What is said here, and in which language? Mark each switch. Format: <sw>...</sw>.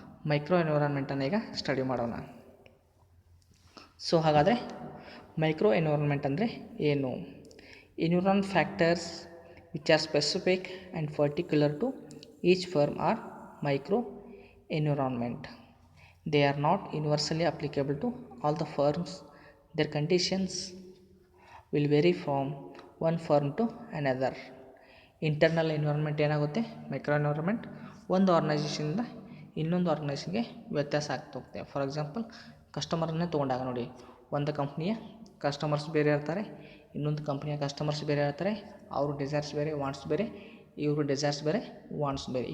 <kn>Micro ಎನ್ವಿರಾನ್ಮೆಂಟನ್ನು ಈಗ study ಮಾಡೋಣ. So ಹಾಗಾದರೆ ಮೈಕ್ರೋ ಎನ್ವಿರಾನ್ಮೆಂಟ್ ಅಂದರೆ ಏನು?</kn> <en>Environ factors which are specific and particular to each firm are micro environment. They are not universally applicable to all the firms. Their conditions will vary from one firm to another.</en> <kn>Internal environment ಏನಾಗುತ್ತೆ? Micro environment ಒಂದು ಆರ್ಗನೈಸೇಷನಿಂದ ಇನ್ನೊಂದು ಆರ್ಗನೈಸೇಷನ್ಗೆ ವ್ಯತ್ಯಾಸ ಆಗ್ತಾ ಹೋಗುತ್ತೆ. For example, ಕಸ್ಟಮರನ್ನೇ ತೊಗೊಂಡಾಗ ನೋಡಿ, ಒಂದು ಕಂಪ್ನಿಯ customers ಬೇರೆ ಇರ್ತಾರೆ, ಇನ್ನೊಂದು ಕಂಪ್ನಿಯ ಕಸ್ಟಮರ್ಸ್ ಬೇರೆ ಇರ್ತಾರೆ. ಅವರು ಡಿಸೈರ್ಸ್ ಬೇರೆ, ವಾಂಟ್ಸ್ ಬೇರೆ, ಇವರು ಡಿಸೈರ್ಸ್ ಬೇರೆ, ವಾಂಟ್ಸ್ ಬೇರೆ.</kn>